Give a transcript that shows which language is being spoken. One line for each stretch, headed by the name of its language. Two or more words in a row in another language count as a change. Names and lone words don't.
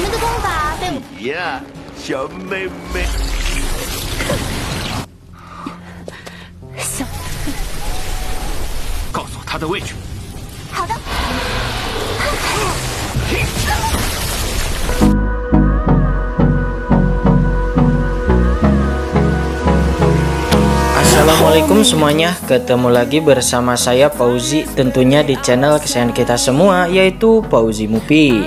Chinese: 吧？对我你呀，小妹妹。小告诉我他的位置。好的。
Indonesian: Assalamualaikum semuanya, ketemu lagi bersama saya Fauzi, tentunya di channel kesayangan kita semua, yaitu Fauzi Mupi.